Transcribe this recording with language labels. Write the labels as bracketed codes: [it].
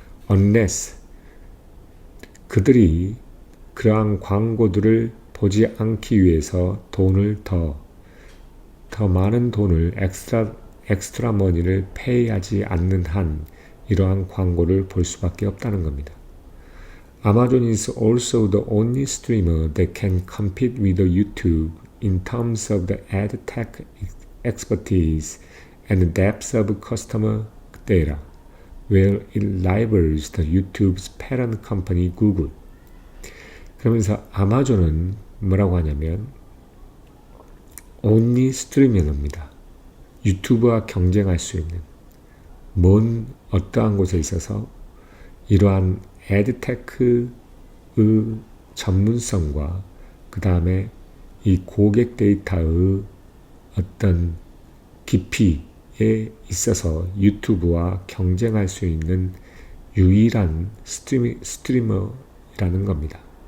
[ko] Unless 그들이 그러한 광고들을 보지 않기 위해서 더 많은 돈을 엑스트라 머니를 페이하지 않는 한 이러한 광고를 볼 수밖에 없다는 겁니다. [en] Amazon is also the only streamer that can compete with YouTube in terms of the ad tech expertise and depth of customer data, where it rivals the YouTube's parent company Google. [ko] 그러면서 아마존은 뭐라고 하냐면 only 스트리머입니다. 유튜브와 경쟁할 수 있는 어떠한 곳에 있어서 이러한 에드테크의 전문성과 그 다음에 이 고객 데이터의 어떤 깊이에 있어서 유튜브와 경쟁할 수 있는 유일한 스트리머라는 겁니다.